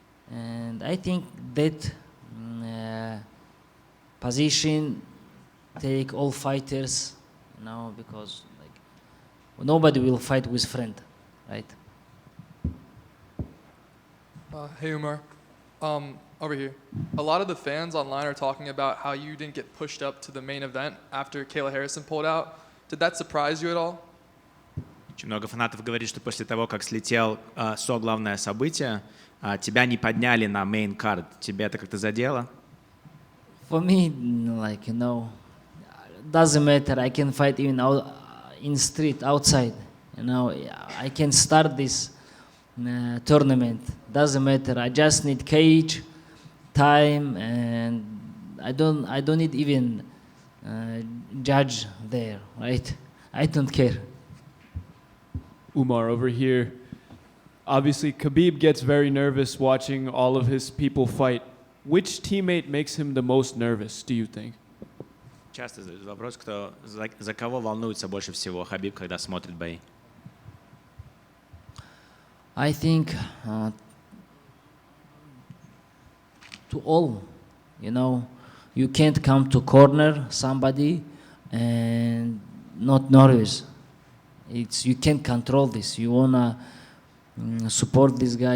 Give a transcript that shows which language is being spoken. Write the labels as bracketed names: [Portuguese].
[English] And I think that position take all fighters, you know, because like nobody will fight with friend, right? Hey Umar, over here. A lot of the fans online are talking about how you didn't get pushed up to the main event after Kayla Harrison pulled out. Did that surprise you at all? [Russian] Очень много фанатов говорит, что после того, как слетел главное событие, тебя не подняли на main card. Тебя это как-то задело? [English] For me, like, you know, doesn't matter. I can fight even out in street outside. You know, I can start this tournament. Doesn't matter. I just need cage, time, and I don't need even judge there, right? I don't care. Umar over here. Obviously, Khabib gets very nervous watching all of his people fight. Which teammate makes him the most nervous, do you think? [Russian] Часто задают вопрос, за кого волнуется больше всего Хабиб, когда смотрит бои? [English] I think to all, you know, you can't come to corner somebody and not nervous. You can't control this. You wanna support this guy.